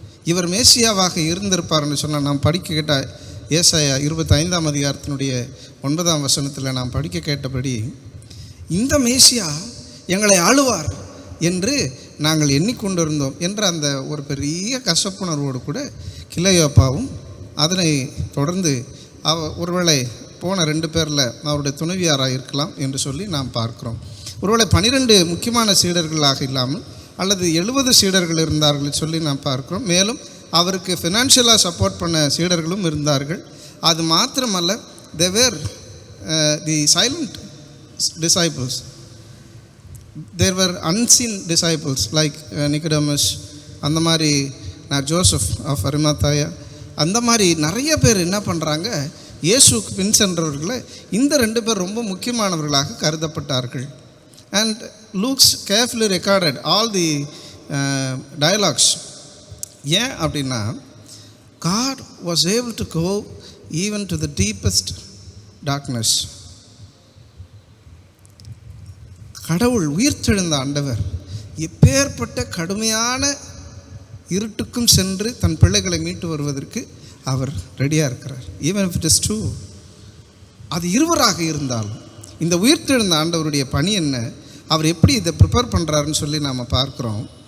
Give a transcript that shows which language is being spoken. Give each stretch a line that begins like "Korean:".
Tamil: இவர் மேசியாவாக இருந்திருப்பார்னு சொன்னால் நாம் படிக்க கேட்ட ஏசாயா 25ஆம் அதிகாரத்தினுடைய 9ஆம் வசனத்தில் நாம் படிக்க கேட்டபடி இந்த மேசியா எங்களை ஆளுவார் என்று நாங்கள் எண்ணிக்கொண்டிருந்தோம் என்ற அந்த ஒரு பெரிய கசப்புணர்வோடு கூட கிளையோப்பாவும் அதனை தொடர்ந்து ஒருவேளை போன 2 பேரில் அவருடைய துணைவியாராக இருக்கலாம் என்று சொல்லி நாம் பார்க்கிறோம். ஒருவேளை 12 முக்கியமான சீடர்களாக இல்லாமல் அல்லது 70 சீடர்கள் இருந்தார்கள் சொல்லி நாம் பார்க்கிறோம். மேலும் அவருக்கு ஃபினான்ஷியலாக சப்போர்ட் பண்ண சீடர்களும் இருந்தார்கள். அது மாத்திரமல்ல,
English: they were the silent disciples. There were unseen disciples like Nicodemus,
Tamil: அந்த மாதிரி ஜோசப் ஆஃப் அரிமத்தாயா, அந்த மாதிரி நிறைய பேர் என்ன பண்ணுறாங்க, இயேசுக்கு பின் சென்றவர்களை இந்த 2 பேர் ரொம்ப முக்கியமானவர்களாக கருதப்பட்டார்கள்.
English: And Luke's carefully recorded all the dialogues.
Tamil: ஏன் அப்படின்னா,
English: God was able to go even to the deepest darkness.
Tamil: கடவுள் உயிர்த்தெழுந்த ஆண்டவர் எப்பேற்பட்ட கடுமையான இருட்டுக்கும் சென்று தன் பிள்ளைகளை மீட்டு வருவதற்கு அவர் ரெடியாக இருக்கிறார்.
English: even if it is true,
Tamil: அது இருவராக இருந்தாலும் இந்த உயிர்த்தெழுந்த ஆண்டவருடைய பணி என்ன, அவர் எப்படி இதை ப்ரிப்பேர் பண்ணுறாருன்னு சொல்லி நாம் பார்க்குறோம்.